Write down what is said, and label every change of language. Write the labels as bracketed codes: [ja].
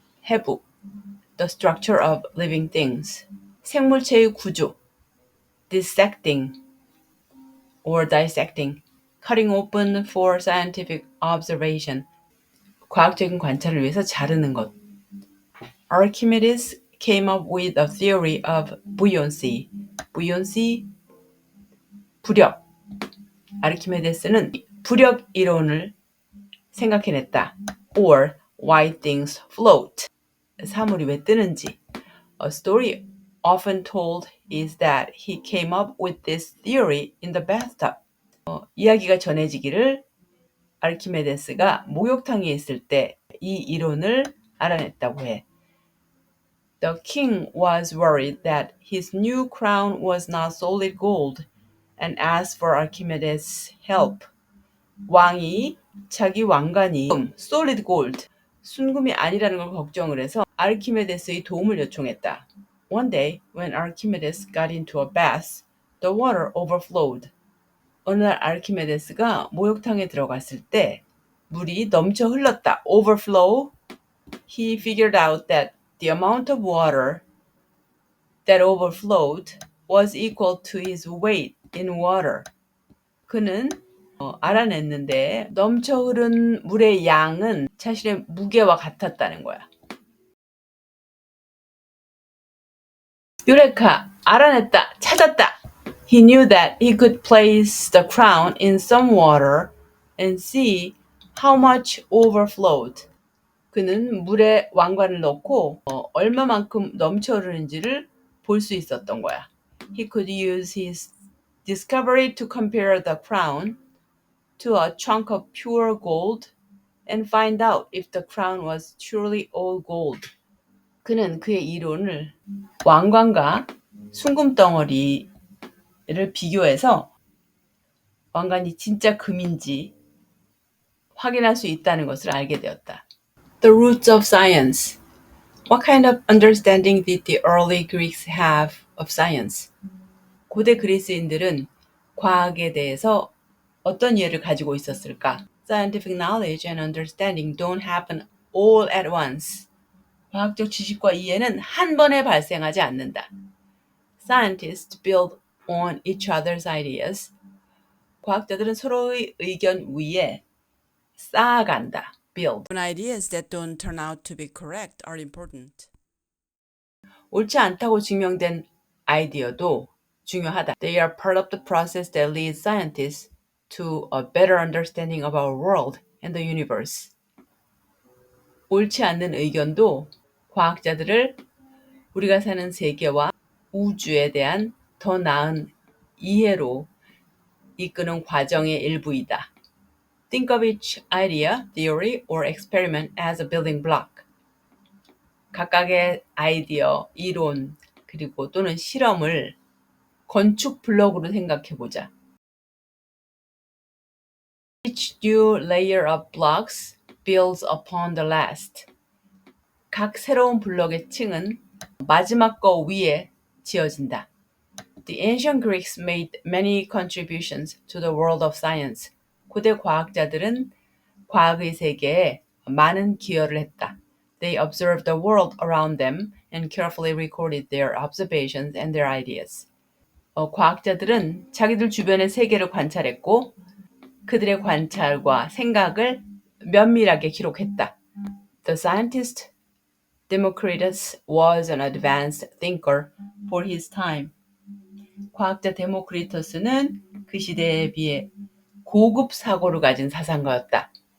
[ko] 해부 [en] The structure of living things [ko] 생물체의 구조 [en] Dissecting or dissecting cutting open for scientific observation [ko] 과학적인 관찰을 위해서 자르는 것. [en] Archimedes came up with a theory of buoyancy. [ko] buoyancy, 부력. 아르키메데스는 부력 이론을 생각해냈다. [en] Or why things float. [ko] 사물이 왜 뜨는지. [en] A story often told is that he came up with this theory in the bathtub. [ko] 이야기가 전해지기를 아르키메데스가 목욕탕에 있을 때 이 이론을 알아냈다고 해. [en] The king was worried that his new crown was not solid gold and asked for Archimedes' help. [ko] 왕이 자기 왕관이 [en] solid gold, [ko] 순금이 아니라는 걸 걱정을 해서 아르키메데스의 도움을 요청했다. [en] One day, when Archimedes got into a bath, the water overflowed. [ko] 어느 날 아르키메데스가 목욕탕에 들어갔을 때 물이 넘쳐 흘렀다. [en] Overflow. He figured out that the amount of water that overflowed was equal to his weight in water. [ko] 그는 알아냈는데 넘쳐 흐른 물의 양은 자신의 무게와 같았다는 거야. 유레카, 알아냈다, 찾았다. [en] He knew that he could place the crown in some water and see how much overflowed. [ko] 그는 물에 왕관을 넣고 얼마만큼 넘쳐 흐르는지를 볼 수 있었던 거야. [en] He could use his discovery to compare the crown to a chunk of pure gold and find out if the crown was truly all gold. [ko] 그는 그의 이론을 왕관과 순금덩어리를 비교해서 왕관이 진짜 금인지 확인할 수 있다는 것을 알게 되었다. [en] The roots of science. What kind of understanding did the early Greeks have of science? [ko] 고대 그리스인들은 과학에 대해서 어떤 이해를 가지고 있었을까? [en] Scientific knowledge and understanding don't happen all at once. [ko] 과학적 지식과 이해는 한 번에 발생하지 않는다. [en] Scientists build on each other's ideas. [ko] 과학자들은 서로의 의견 위에 쌓아간다. [en] Build. Ideas that don't turn out to be correct are important. [ko] 옳지 않다고 증명된 아이디어도 중요하다. [en] They are part of the process that leads scientists to a better understanding of our world and the universe. [ko] 옳지 않는 의견도 과학자들을 우리가 사는 세계와 우주에 대한 더 나은 이해로 이끄는 과정의 일부이다. [en] Think of each idea, theory, or experiment as a building block. [ko] 각각의 아이디어, 이론, 그리고 또는 실험을 건축 블록으로 생각해보자. [en] Each new layer of blocks builds upon the last. [ko] 각 새로운 블록의 층은 마지막 거 위에 지어진다. [en] The ancient Greeks made many contributions to the world of science. [ko] 고대 과학자들은 과학의 세계에 많은 기여를 했다. [en] They observed the world around them and carefully recorded their observations and their ideas. [ko] 과학자들은 자기들 주변의 세계를 관찰했고 그들의 관찰과 생각을 면밀하게 기록했다. [en] The scientist Democritus was an advanced thinker for his time. [ko] 과학자 데모크리토스는 그 시대에 비해 고급 사고를 가진 사상가였다.